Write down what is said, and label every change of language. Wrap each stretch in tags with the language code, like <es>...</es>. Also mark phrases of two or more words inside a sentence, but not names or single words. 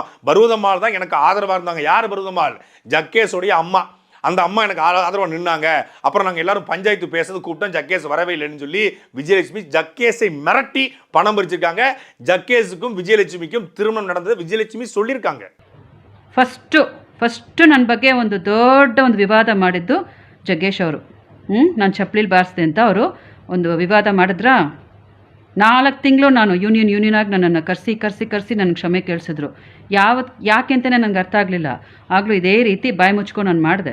<ta>பர்வதம்மாள் தான் எனக்கு ஆதரவாக இருந்தாங்க. யார் பர்வதம்மாள்? ஜக்கேஷோடைய அம்மா. அந்த அம்மா எனக்கு ஆதரவாக நின்னாங்க. அப்புறம் நாங்கள் எல்லாரும் பஞ்சாயத்து பேசுறது கூப்பிட்டோம், ஜக்கேஷ் வரவே இல்லைன்னு சொல்லி விஜயலட்சுமி ஜக்கேஷை மிரட்டி பணம் பறிச்சிருக்காங்க. ஜக்கேஷுக்கும் விஜயலட்சுமிக்கும் திருமணம் நடந்தது விஜயலட்சுமி சொல்லியிருக்காங்க.</ta> <kn>ಫಸ್ಟು ನನ್ನ ಬಗ್ಗೆ ಒಂದು ದೊಡ್ಡ ಒಂದು ವಿವಾದ ಮಾಡಿದ್ದು ಜಗ್ಗೇಶ್ ಅವರು. ನಾನು ಚಪ್ಪಲಿಲಿ ಬಾರಿಸಿದೆ ಅಂತ ಅವರು ಒಂದು ವಿವಾದ ಮಾಡಿದ್ರಾ. 4 ತಿಂಗಳು ನಾನು ಯೂನಿಯನಾಗಿ ನನ್ನನ್ನು ಕರೆಸಿ ನನ್ನ ಕ್ಷಮೆ ಕೇಳಿಸಿದ್ರು. ಯಾಕೆ ಅಂತಲೇ ನನಗೆ ಅರ್ಥ ಆಗಲಿಲ್ಲ. ಆಗಲೂ ಇದೇ ರೀತಿ ಬಾಯಿ ಮುಚ್ಕೊಂಡು ನಾನು ಮಾಡಿದೆ.</kn>